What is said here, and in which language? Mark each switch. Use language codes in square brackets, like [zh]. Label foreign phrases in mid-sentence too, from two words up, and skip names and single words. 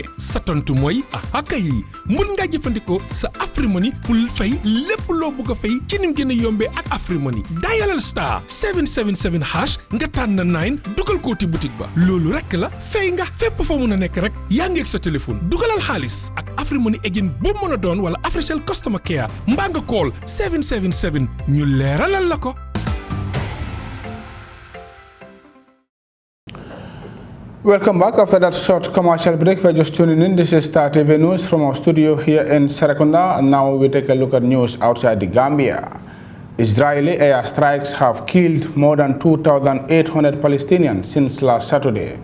[wo] sa tontu mooy kay mën nga jëfandikoo sa Afrimoney pour fay lépp loo bugg a fay ci nim gën a yombee ak Afrimoney dialal star 777 hash nga tànn 9 dugal kooti boutique ba loolu rek la fay nga fépp fa mun a nekk rek yaa ngi ak sa téléphone dugalal xaalis ak Afrimoney egin boo mën a doon wala Africell [en] customer care [wo] mbaa nga call 777 ñu leeralal la ko. [en] Welcome back. After that short commercial break, we're just tuning in. This is Star TV News from our studio here in Serekunda. And now we take a look at news outside the Gambia. Israeli air strikes have killed more than 2,800 Palestinians since last Saturday.